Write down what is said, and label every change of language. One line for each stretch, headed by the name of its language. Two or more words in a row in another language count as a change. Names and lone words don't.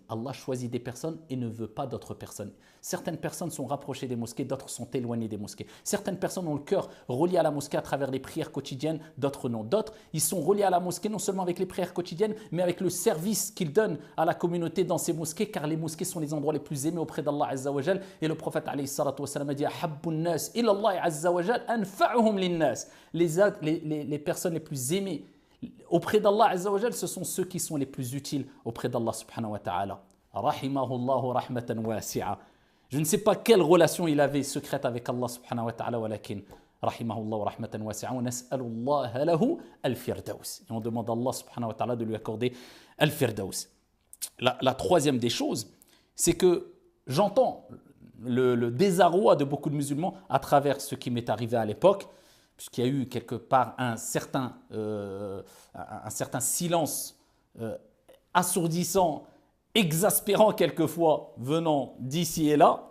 French: Allah choisit des personnes et ne veut pas d'autres personnes. Certaines personnes sont rapprochées des mosquées, d'autres sont éloignées des mosquées. Certaines personnes ont le cœur relié à la mosquée à travers les prières quotidiennes, d'autres non. D'autres, ils sont reliés à la mosquée non seulement avec les prières quotidiennes, mais avec le service qu'ils donnent à la communauté dans ces mosquées, car les mosquées sont les endroits les plus aimés auprès d'Allah
Arabic: عز وجل.
French: Et le prophète
Arabic: عليه الصلاة والسلام
French: a dit
Arabic: أحب الناس إلى الله عز وجل أنفعهم للناس.
French: Les personnes les plus aimées auprès d'Allah
Arabic: عز وجل,
French: ce sont ceux qui sont les plus utiles auprès d'Allah
Arabic: سبحانه وتعالى. رحمه الله رحمة واسعة.
French: Je ne sais pas quelle relation il avait secrète avec Allah
Arabic: سبحانه وتعالى, ولكن رحمه الله رحمة واسعة ونسأل الله له الفردوس.
French: Et on demande à Allah
Arabic: سبحانه وتعالى
French: de lui accorder al-firdaus. La troisième des choses, c'est que j'entends le désarroi de beaucoup de musulmans à travers ce qui m'est arrivé à l'époque, puisqu'il y a eu quelque part un certain silence assourdissant, exaspérant quelquefois, venant d'ici et là.